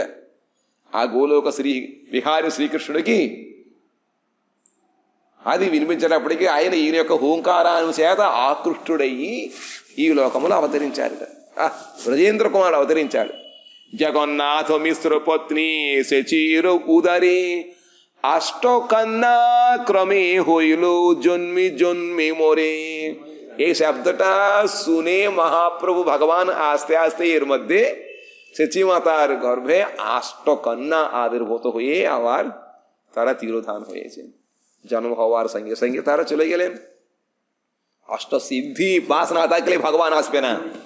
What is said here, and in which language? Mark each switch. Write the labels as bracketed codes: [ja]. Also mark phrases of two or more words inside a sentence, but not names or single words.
[te] ఆ గోలోక శ్రీ విహారి శ్రీకృష్ణుడికి అది వినిపించేటప్పటికీ ఆయన ఈయన యొక్క హూంకారాను చేత ఆకృష్టుడయ్యి ఈ లోకములు అవతరించారట. బ్రజేంద్ర కుమారుడు అవతరించాడు. జగన్నాథ మిశ్ర పత్ని శచీరు ఉదరి [bn] অষ্টকন্যা ক্রমে হইল জন্মি জন্মি মোরে। এই শব্দটা শুনে মহাপ্রভু ভগবান আস্তে আস্তে এর মধ্যে সেচি মাতার গর্ভে আষ্টকন্যা আবির্ভূত হয়ে আবার তারা তিরোধান হয়েছে। জন্ম হওয়ার সঙ্গে সঙ্গে তারা চলে গেলেন। অষ্ট সিদ্ধি পাস না থাকলে ভগবান আসবে না।